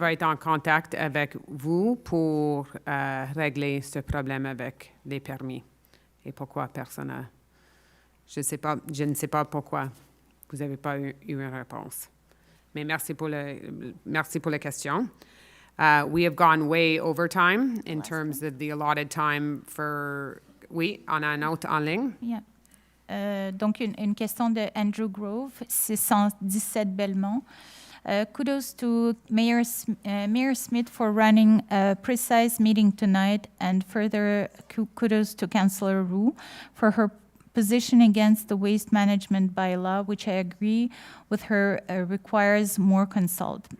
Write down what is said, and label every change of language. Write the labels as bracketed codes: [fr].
[fr] va être en contact avec vous pour régler ce problème avec les permis. Et pourquoi personne n'a... Je ne sais pas pourquoi vous n'avez pas eu une réponse. Mais merci pour la question. [en] We have gone way over time in terms of the allotted time for... [fr] Oui, on a un autre en ligne. [en] Yeah. [fr] Donc, une question de Andrew Grove, 617 Belmont. [en] Kudos to Mayor Smith for running a precise meeting tonight, and further kudos to Councillor Roux for her position against the waste management bylaw, which I agree with her requires more consult.